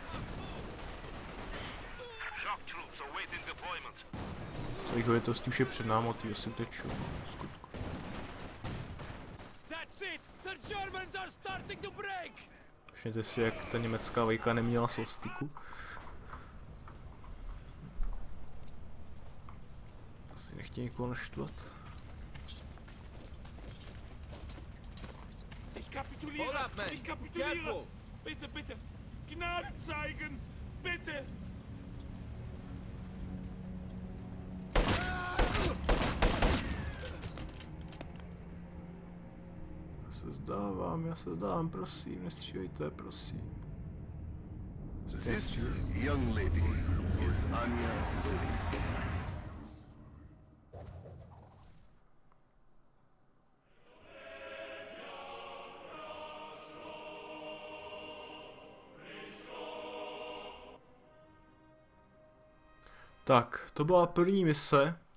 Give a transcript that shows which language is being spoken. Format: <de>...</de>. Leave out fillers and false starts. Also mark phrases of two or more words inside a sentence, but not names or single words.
<cs>Jejich velitelství už je před námi, a ty asi utečou, skutku. Všimněte si, jak ta německá vejka neměla svastiku. Asi nechtějí nikoho naštvat.</cs> <de>Ich kapituliere! Bitte, bitte! Gnade zeigen! Bitte!</de> <cs>Já se zdávám, prosím, nestřílejte, prosím.</cs> <en>This young lady is Anya Zelinsky.</en> <cs>Tak, to byla první mise.</cs>